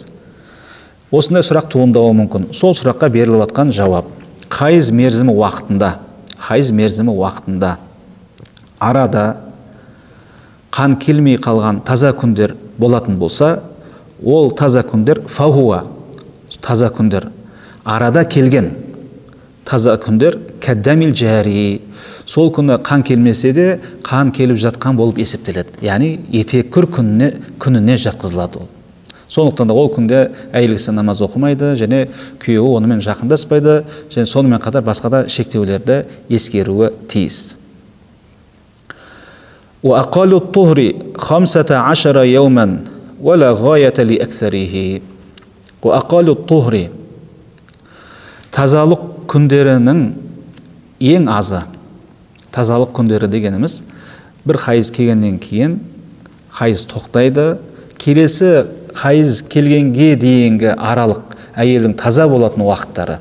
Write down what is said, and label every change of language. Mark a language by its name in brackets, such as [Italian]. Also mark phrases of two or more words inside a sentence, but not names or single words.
[Kazakh] Осындай сұрақ туындауы мүмкін. Сол сұраққа беріліп жатқан жауап: хайыз мерзімі уақытында арада қан келмей қалған таза күндер болатын болса, ол таза күндер таза күндер, арада келген таза күндер [Arabic] كالدم الجاري, [Kazakh] сол күні қан келмесе де қан келіп жатқан болып есептеледі. Яғни етеккір күніне жатқызылады ол. Сондықтан да ол күнде әйел кісі намаз оқымайды, және күйеуі онымен жақындаспайды, және сонымен қатар басқа да шектеулерді ескеруі тиіс. [Arabic] وأقل الطهر 15 يوما ولا غاية لأكثره. وأقل الطهر [Kazakh] тазалық күндерінің ең азы. Тазалық күндері дегеніміз, бір хайыз келгеннен кейін хайыз тоқтайды, келесі хайыз келгенге дейінгі аралық әйелдің таза болатын уақыттары.